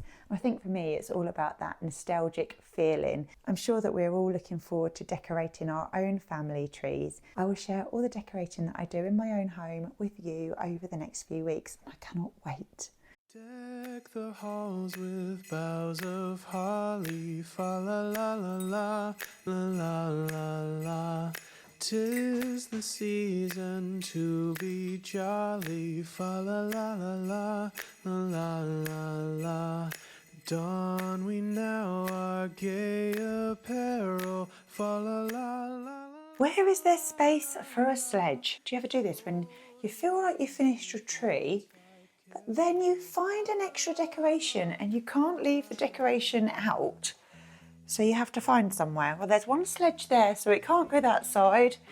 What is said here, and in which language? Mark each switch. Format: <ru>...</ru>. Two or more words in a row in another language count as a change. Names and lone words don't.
<en>I think for me, it's all about that nostalgic feeling. I'm sure that we're all looking forward to decorating our own family trees. I will share all the decorating that I do in my own home with you over the next few weeks. I cannot wait. Deck the halls with boughs of holly, fa la la la la, la la la la. 'Tis the season to be jolly. Fa la la la la la la la la. Don we now our gay apparel. Fa la la la la. Where is there space for a sledge? Do you ever do this when you feel like you've finished your tree, but then you find an extra decoration and you can't leave the decoration out? So you have to find somewhere. Well, there's one sledge there, so it can't go that side.</en>